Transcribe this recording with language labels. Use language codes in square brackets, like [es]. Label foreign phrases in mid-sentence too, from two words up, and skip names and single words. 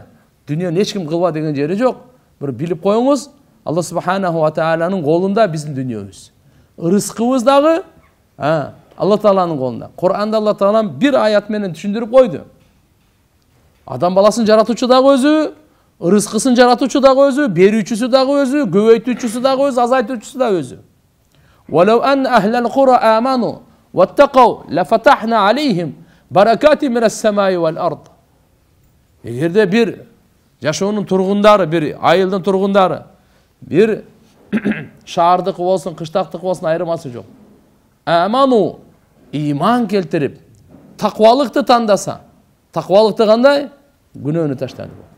[ky] Дүйнөнү эч ким кылба деген жери жок. Бир билип коюңуз, Алла субханаху ва тааланын колунда биздин дүйнөбүз. Рызкыбыз дагы Алла Тааланын колунда. Кур'анда Алла Таалам бир аят менен түшүндүрүп койду. Адам баласын жаратуучу дагы өзү, рызкысын жаратуучу дагы өзү, берүүчүсү дагы өзү, көбөйтүүчүсү дагы өзү, азайтуучусу дагы өзү. [ar] وَلَوْ أَنَّ أَهْلَ الْقُرَى آمَنُوا وَاتَّقَوْا لَفَتَحْنَا عَلَيْهِمْ بَرَكَاتٍ مِنَ السَّمَاءِ وَالْأَرْضِ. [ky] Эгерде бир жашоонун тургундары, бир айылдын тургундары, бир шаардык болсун, кыштактык болсун айырмасы жок. Аману, иман келтирип, таквалыкты тандаса. Таквалыкты кандай? Күнөөнү таштады.